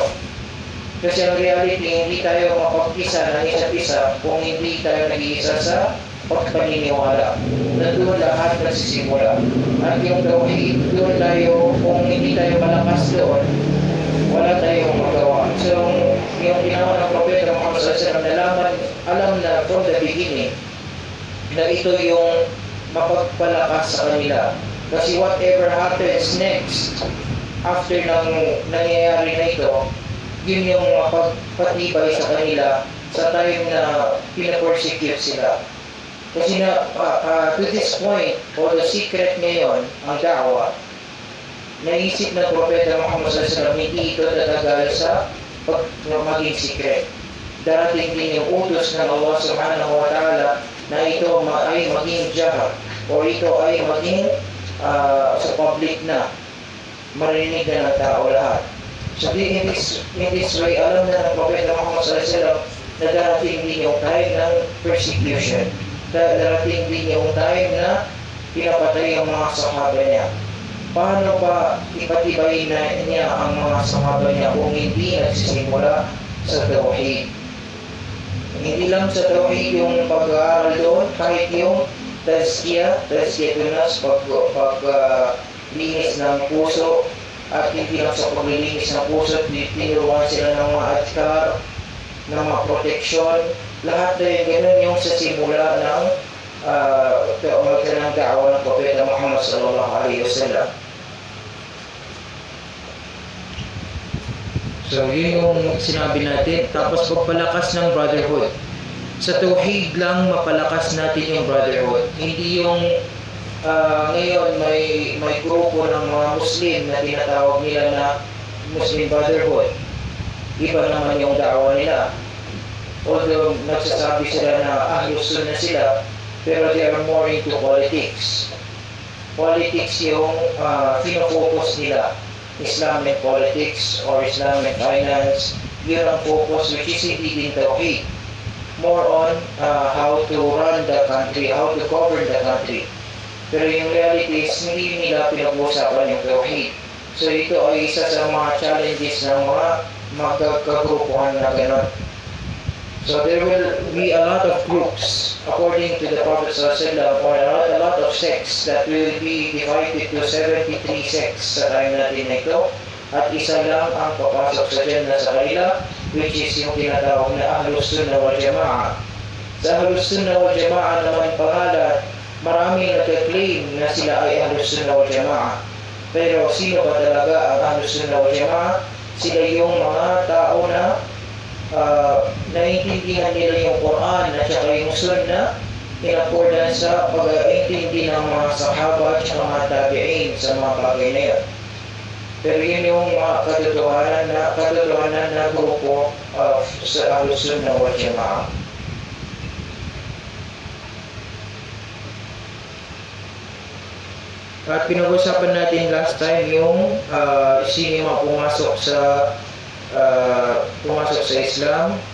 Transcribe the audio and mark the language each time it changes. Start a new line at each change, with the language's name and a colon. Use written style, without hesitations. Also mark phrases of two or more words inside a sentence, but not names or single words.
Filipino: Kasi ang reality, hindi tayo mapag-isa ng isa't isa kung hindi tayo nag-iisa sa pagpaniniwala. Na doon lahat nagsisimula. At yung tawhid, doon tayo, kung hindi tayo malakas doon, wala tayong magawa. So, yung ginawa ng Propeta Muhammad
Arabic: صلى الله عليه وسلم,
Filipino: alam na
English: from the beginning
Filipino: na ito yung mapagpalakas sa kanila. Kasi
English: whatever happens next,
Filipino: after ng nangyayari na ito, yun yung mapagpatibay sa kanila sa time na pinapersecute sila. Kasi
English: to this point, the secret
Filipino: ngayon, ang da'wa, naisip ng Propeta Muhammad
Arabic: صلى الله عليه وسلم,
Filipino: hindi ito tatagal sa maging secret. Darating din yung utos ng Allah
Arabic: سبحانه وتعالى
Filipino: na ito ay maging jahar o ito ay maging sa public na marinig na ng tao lahat.
English: So in this way,
Filipino: alam na ng Propeta Muhammad
Arabic: صلى الله عليه وسلم
Filipino: na darating din yung time ng persecution. Darating din yung time na pinapatay ang mga sahaba niya. Paano ba ipatibay na niya ang mga sahaba niya kung hindi nagsisimula sa tawhid? Hindi lang sa tawhid yung pag-aaral doon, kahit yung tazkiyatunas, paglinis ng puso, at hindi lang sa paglilinis ng puso, tinuruan sila ng mga adhkar, ng mga proteksyon, lahat na yung ganun yung sa simula ng da'wa ng Propeta Muhammad Muhammad
Arabic: صلى الله عليه وسلم.
Filipino: So, yun yung sinabi natin. Tapos, pagpalakas ng brotherhood. Sa tauhid lang, mapalakas natin yung brotherhood. Hindi yung ngayon may grupo ng mga Muslim na tinatawag nila na Muslim Brotherhood. Iba naman yung da'wa nila. Although, nagsasabi sila na Ahlus Sunnah sila, pero
English: they are more into politics.
Filipino: Politics yung fino-focus nila.
English: Islamic politics or Islamic finance,
Filipino: yun ang focus,
English: which is
Filipino: hindi din tauhid.
English: More on how to run the country, how to govern the country.
Filipino: Pero yung
English: reality is
Filipino: hindi nila pinag-uusapan yung tauhid. So ito ay isa sa mga challenges ng mga magkagrupuhan na gano'n.
English: So there will be a lot of groups according to the Prophet ﷺ, or a lot of sects that will be divided to 73 sects
Filipino: sa time natin na ito. At isa lang ang papasok sa Jannah sa kanila,
English: which is
Filipino: yung tinatawag na Ahlus Sunnah wal Jama'ah. Sa Ahlus Sunnah wal Jama'ah naman pangalan, marami nagka-claim na sila ay Ahlus Sunnah wal Jama'ah. Pero sino ba talaga ang Ahlus Sunnah wal Jama'ah? Sila yung mga tao na naiintindihan nila yung Quran at saka yung Sunnah
English: in accordance
Filipino: sa pag-iintindi ng mga sahaba at mga tabi'in sa mga bagay na yan. Pero yun yung mga katotohanan na grupo sa Ahlus Sunnah wal Jama'ah. At pinag-usapan natin
English: last time
Filipino: yung sino yung pumasok sa Islam.